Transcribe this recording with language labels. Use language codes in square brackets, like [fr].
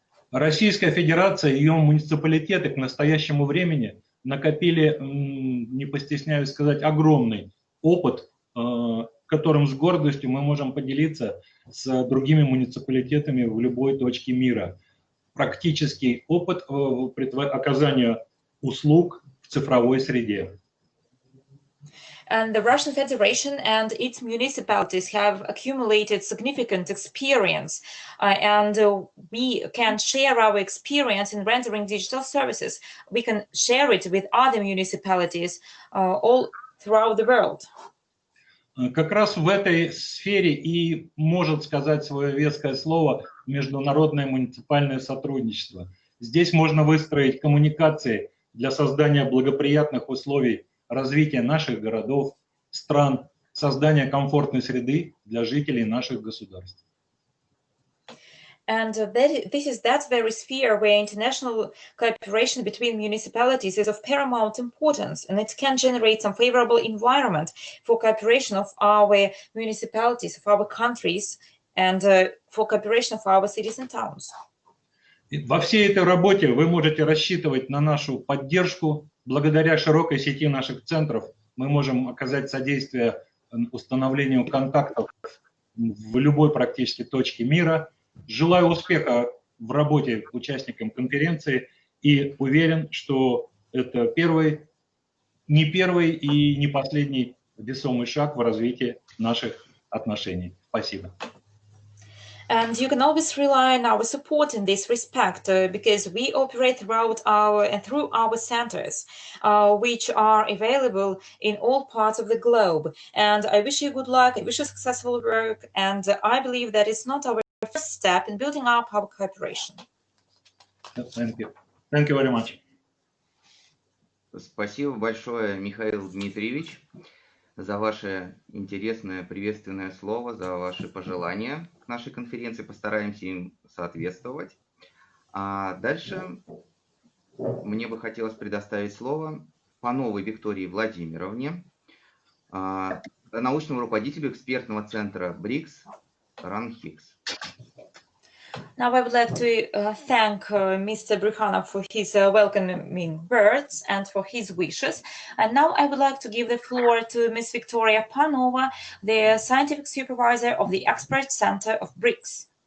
[ru] Российская Федерация и ее муниципалитеты к настоящему времени накопили, не постесняюсь сказать, огромный опыт, которым с гордостью мы можем поделиться с другими муниципалитетами в любой точке мира. Практический опыт оказания услуг в цифровой среде. [en] And the Russian Federation and its municipalities have accumulated significant experience, and we can share our experience in rendering digital services. We can share it with other municipalities all throughout the world. [ru] Как раз в этой сфере и может сказать свое веское слово международное муниципальное сотрудничество. Здесь можно выстроить коммуникации для создания благоприятных условий развития наших городов, стран, создания комфортной среды для жителей наших государств. [en] And this is that very sphere where international cooperation between municipalities is of paramount importance, and it can generate some favorable environment for cooperation of our municipalities, of our countries, and for cooperation of our cities and towns. [ru] Во всей этой работе вы можете рассчитывать на нашу поддержку. Благодаря широкой сети наших центров мы можем оказать содействие установлению контактов в любой практически точке мира. Желаю успеха в работе участникам конференции и уверен, что это не первый и не последний весомый шаг в развитии наших отношений. Спасибо. [en] And you can always rely on our support in this respect, because we operate through our centers, which are available in all parts of the globe. And I wish you good luck, I wish you successful work, and I believe that it's not our first step in building up our cooperation. Thank you. Thank you very much. [ru] Спасибо большое, Михаил Дмитриевич, за ваше интересное приветственное слово, за ваши пожелания к нашей конференции. Постараемся им соответствовать. А дальше мне бы хотелось предоставить слово Пановой Виктории Владимировне, научному руководителю экспертного центра БРИКС РАНХИКС. [en] Now I would like to thank Mr. Brikhanov for his welcoming words and for his wishes. And now I would like to give the floor to Ms. Victoria Panova, the scientific supervisor of the Expert Center of BRICS.